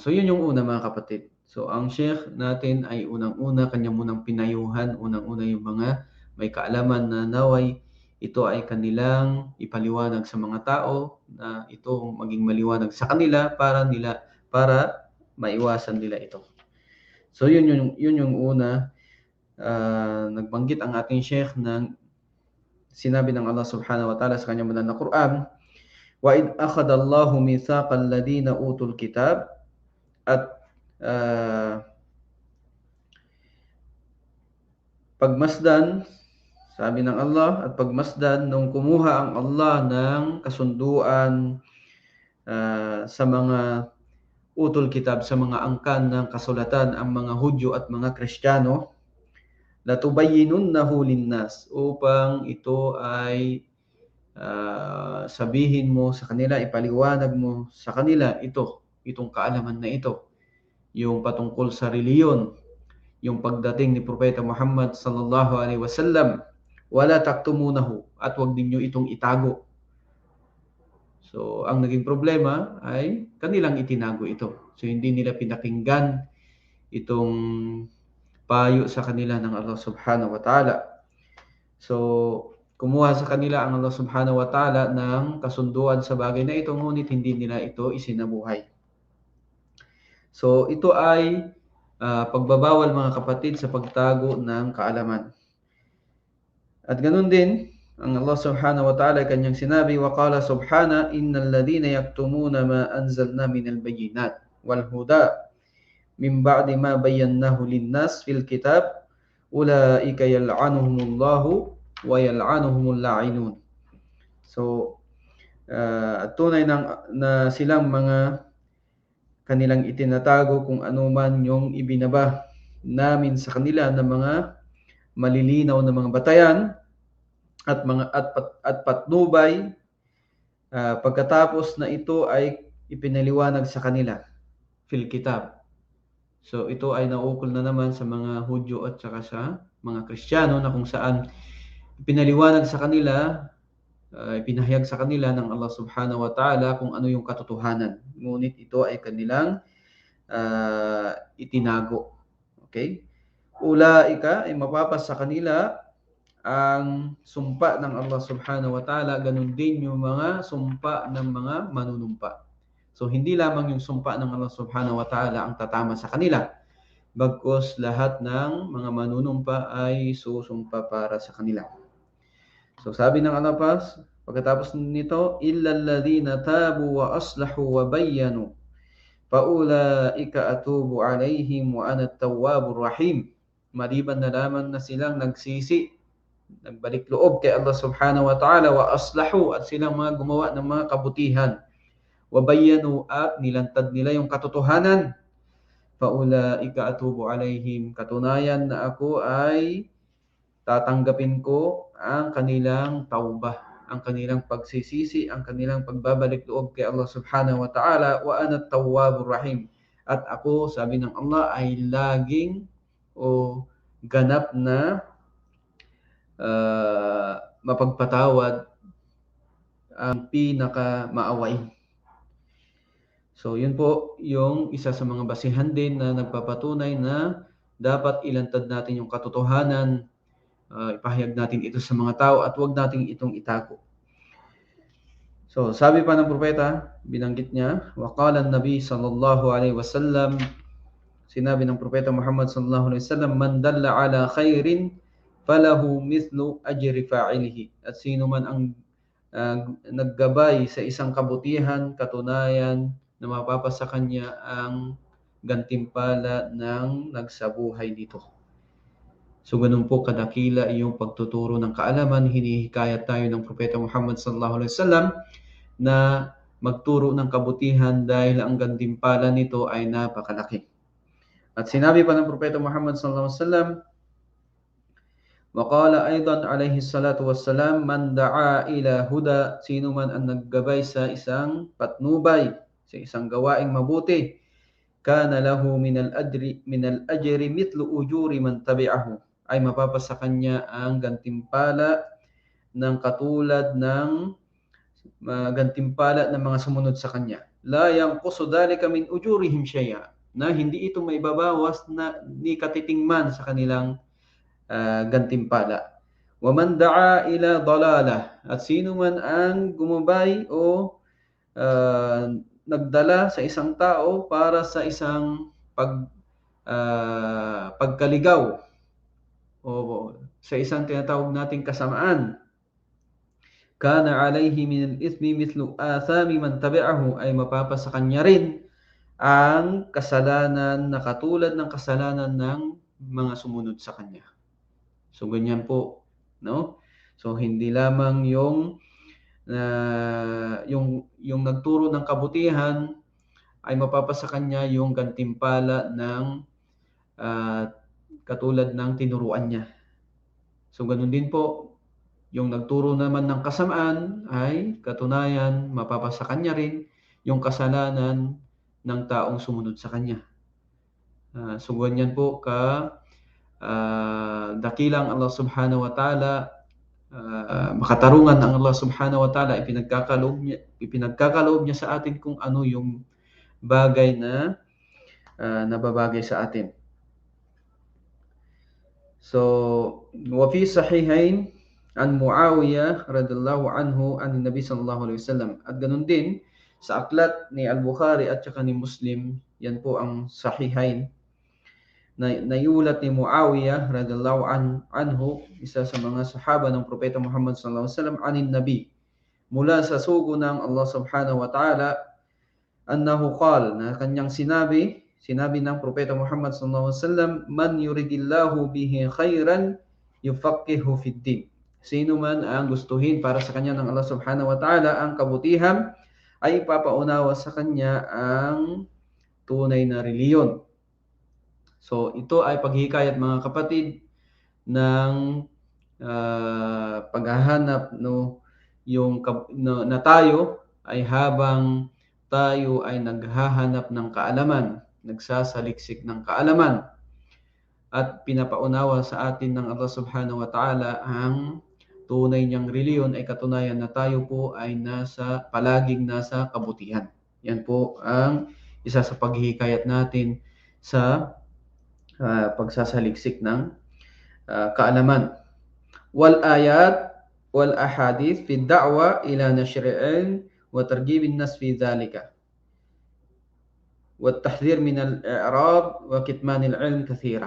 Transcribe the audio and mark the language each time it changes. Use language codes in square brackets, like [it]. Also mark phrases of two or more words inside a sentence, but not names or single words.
[tl] So yun yung una, mga kapatid. So ang Sheikh natin ay unang-una kanya munang pinayuhan, unang-una yung mga may kaalaman na naway ito ay kanilang ipaliwanag sa mga tao, na ito maging maliwanag sa kanila para maiwasan nila ito. So yun yung una. Nagbanggit ang ating Sheikh ng sinabi ng Allah [ar] سبحانه وتعالى [tl] sa kanyang banal na Quran, [ar] وإذ أخذ الله ميثاق الذين أوتوا الكتاب, [tl] at pagmasdan, sabi ng Allah, at pagmasdan nung kumuha ang Allah ng kasunduan sa mga utul kitab, sa mga angkan ng kasulatan, ang mga Hudyo at mga Kristiyano, [ar] لتبيننه للناس, [tl] upang ito ay sabihin mo sa kanila, ipaliwanag mo sa kanila itong kaalaman na ito, yung patungkol sa reliyon, yung pagdating ni Propeta Muhammad [ar] صلى الله عليه وسلم, ولا تكتمونه, [tl] at wag ninyo itong itago. So ang naging problema ay kanilang itinago ito. So hindi nila pinakinggan itong payo sa kanila ng Allah [ar] سبحانه وتعالى. [tl] So kumuha sa kanila ang Allah [ar] سبحانه وتعالى [tl] ng kasunduan sa bagay na ito, ngunit hindi nila ito isinabuhay. So ito ay pagbabawal, mga kapatid, sa pagtago ng kaalaman. At ganun din, ang Allah [ar] سبحانه وتعالى [tl] kanyang sinabi, [ar] وقال سبحانه إن الذين يكتمون ما أنزلنا من البينات والهدى من بعد ما بيناه للناس في الكتاب أولئك يلعنهم الله ويلعنهم اللاعنون. [tl] So tunay na silang mga kanilang itinatago kung ano man yung ibinaba namin sa kanila ng mga malilinaw na mga batayan at patnubay, pagkatapos na ito ay ipinaliwanag sa kanila [ar] في الكتاب. [tl] So ito ay naukol na naman sa mga Hudyo at saka sa mga Kristiyano, na kung saan ipinaliwanag sa kanila, ipinahayag sa kanila ng Allah [ar] سبحانه وتعالى [tl] kung ano yung katotohanan, ngunit ito ay kanilang itinago. Okay? Ulaika, ay mapapasa sa kanila ang sumpa ng Allah [ar] سبحانه وتعالى, [tl] ganun din yung mga sumpa ng mga manunumpa. So hindi lamang yung sumpa ng Allah [ar] سبحانه وتعالى [tl] ang tatama sa kanila, bagkus lahat ng mga manunumpa ay susumpa para sa kanila. So sabi ng Allah pagkatapos nito, [ar] إلا الذين تابوا وأصلحوا وبينوا فأولئك أتوب عليهم وأنا التواب الرحيم. [tl] Maliban na lamang na silang nagsisi, nagbalik loob kay Allah [ar] سبحانه وتعالى وأصلحوا, [tl] at silang mga gumawa ng mga kabutihan, [ar] وبينوا, [tl] at nilantad nila yung katotohanan, [ar] faulaika أتوب عليهم, [tl] katunayan na ako ay tatanggapin ko ang kanilang taubah, ang kanilang pagsisisi, ang kanilang pagbabalik loob kay Allah [ar] سبحانه وتعالى وأنا التواب الرحيم, [tl] at ako, sabi ng Allah, ay laging o ganap na mapagpatawad, ang pinaka maawain. So yun po yung isa sa mga basihan din na nagpapatunay na dapat ilantad natin yung katotohanan, ipahayag natin ito sa mga tao, at huwag natin itong itago. So sabi pa ng propeta, binanggit niya, [ar] وقال النبي صلى الله عليه وسلم, [tl] sinabi ng propeta Muhammad [ar] صلى الله عليه وسلم من دل على خير فله مثل أجر فاعله, [tl] at sino man ang naggabay sa isang kabutihan, katunayan na mapapasa kanya ang gantimpala ng nagsabuhay dito. So ganun po kadakila yung pagtuturo ng kaalaman. Hinihikayat tayo ng Propeta Muhammad [ar] صلى الله عليه وسلم [tl] na magturo ng kabutihan dahil ang gantimpala nito ay napakalaki. At sinabi pa ng Propeta Muhammad [ar] صلى الله عليه وسلم وقال أيضا عليه الصلاة والسلام من دعا إلى هدى, [tl] sino man ang naggabay sa isang patnubay, sa isang gawaing mabuti, [ar] كان له من الأجر مثل أجور من تبعه, [tl] ay mapapasa kanya ang gantimpala ng katulad ng gantimpala ng mga sumunod sa kanya. [ar] لا ينقص ذلك من أجورهم شيئا, [tl] na hindi ito maibabawas na ni katiting man sa kanilang gantimpala. [ar] ومن دعا إلى ضلالة, [tl] at sino man ang gumabay o nagdala sa isang tao para sa isang pagkaligaw o sa isang tinatawag nating kasamaan, [ar] كان عليه من الإثم مثل آثام من تبعه, [tl] ay mapapasa kanya rin ang kasalanan na katulad ng kasalanan ng mga sumunod sa kanya. So ganyan po, no? So hindi lamang yung nagturo ng kabutihan ay mapapasa kanya yung gantimpala ng katulad ng tinuruan niya. So ganun din po, yung nagturo naman ng kasamaan ay katunayan mapapasa kanya rin yung kasalanan ng taong sumunod sa kanya. So ganyan po dakilang Allah [ar] سبحانه وتعالى, [tl] makatarungan ang Allah [ar] سبحانه وتعالى, [tl] ipinagkakaloob niya sa atin kung ano yung bagay na nababagay sa atin. [ar] وفي الصحيحين عن معاوية رضي الله عنه عن النبي صلى الله عليه وسلم, [tl] at ganun din sa aklat ni Al-Bukhari at saka ni Muslim, yan po ang sahihain, na naiulat ni Muawiyah [ar] رضي الله عنه, [tl] isa sa mga sahaba ng Propeta Muhammad [ar] صلى الله عليه وسلم عن النبي, [tl] mula sa sugo ng Allah [ar] سبحانه وتعالى أنه قال, [tl] na kanyang sinabi ng Propeta Muhammad [ar] صلى الله عليه وسلم من يرد الله به خيرا يفقهه في الدين, [tl] sino man ang gustuhin para sa kanya ng Allah [ar] سبحانه وتعالى [tl] ang kabutihan, ay ipapaunawa sa kanya ang tunay na reliyon. So ito ay paghihikayat, mga kapatid, ng paghahanap na tayo ay habang tayo ay naghahanap ng kaalaman, nagsasaliksik ng kaalaman, at pinapaunawa sa atin ng Allah [ar] سبحانه وتعالى [tl] ang tunay niyang reliyon, ay katunayan na tayo po ay palaging nasa kabutihan. Yan po ang isa sa paghihikayat natin sa pagsasaliksik ng kaalaman. [ar] والآيات والأحاديث في الدعوة إلى نشره وترغيب الناس في ذلك والتحذير من الإعراض وكتمان العلم كثيرة.